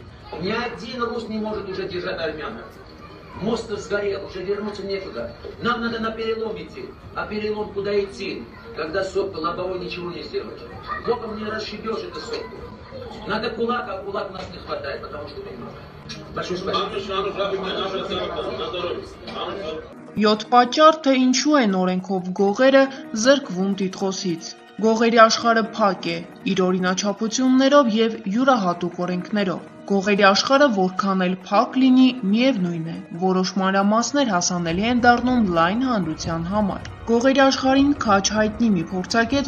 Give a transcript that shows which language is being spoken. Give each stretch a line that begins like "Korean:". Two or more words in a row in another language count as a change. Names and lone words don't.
Russian: Ни один рус не может уже держать армянов. Мост сгорел, уже вернуться некуда. Нам надо на перелом идти. А перелом куда идти? Когда сопка лобовой ничего не сделаешь. Боком не расшибешь эту сопку. Надо кулак, а кулак у нас не хватает, потому что немного. Большое спасибо.
Armenian: 7 պատճառ, թե ինչու են օրենքով գողերը զրկվում տիտղոսից։ Գողերի աշխարհը փակ է, իր օրինաչափություններով եւ յուրահատուկ օրենքներով։ Գողերի աշխարհը որքան էլ փակ լինի, միևնույն է, որոշ մանրամասներ հասանելի են դառնում լայն հանրության համար։ Գողերի աշխարհին քաչ հայտնի մի փորձագետ